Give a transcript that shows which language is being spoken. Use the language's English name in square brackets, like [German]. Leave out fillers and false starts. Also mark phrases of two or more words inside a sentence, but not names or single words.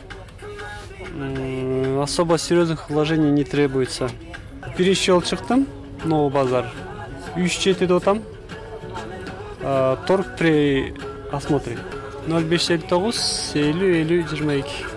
[Russian] Особо серьезных вложений не требуется. [Kyrgyz] Биринчи жолу чыктым, Новый базар. 3-7 деп атам. [Russian] Торг при осмотре 0559 50 50 22.